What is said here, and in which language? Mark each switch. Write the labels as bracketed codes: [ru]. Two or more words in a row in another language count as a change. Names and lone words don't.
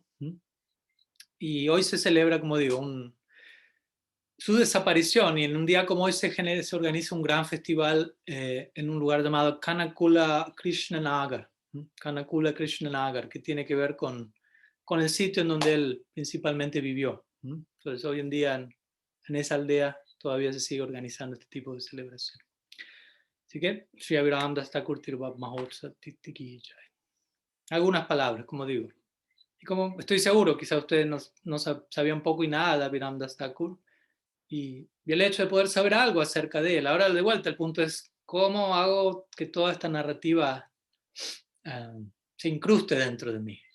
[es] Y hoy se celebra, como digo, su desaparición, y en un día como hoy se organiza un gran festival en un lugar llamado Kanakula Krishnanagar, Kanakula Krishnanagar, que tiene que ver con el sitio en donde él principalmente vivió. Entonces hoy en día en esa aldea todavía se sigue organizando este tipo de celebración. Así que, [hi] Sri Abhiram Das Thakur Tirubab Mahotsav Titi Ki Jai. [es] Algunas palabras, como digo. Y como estoy seguro, quizá ustedes no sabían poco y nada de Abhiram Das Thakur, y el hecho de poder saber algo acerca de él. Ahora, de vuelta, el punto es cómo hago que toda esta narrativa se incruste dentro de mí.